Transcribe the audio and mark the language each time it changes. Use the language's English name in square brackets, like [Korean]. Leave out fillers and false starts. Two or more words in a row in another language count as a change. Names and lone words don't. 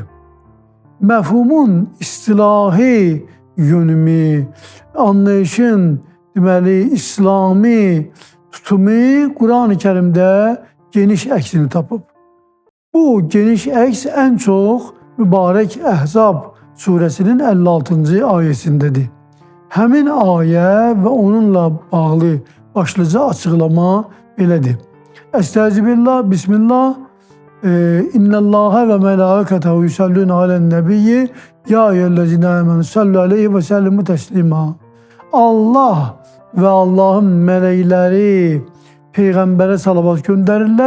[Azerbaijani] Məfhumun istilahi yönümü, anlayışın deməli İslami tutumu Quran-ı Kərimdə geniş əksini tapıb. Bu geniş əks ən çox mübarək Əhzab surəsinin 56-cı ayəsindədir. Həmin ayə və onunla bağlı başlıca açıqlama belədir. [Arabic] أستغفر الله، بسم الله. إن الله وملائكته يصلون على النبي يا أيها الذين آمنوا صلوا عليه وسلموا تسليما. [Turkish] Allah ve Allah'ın melekleri Peygamber'e salavat gönderirler.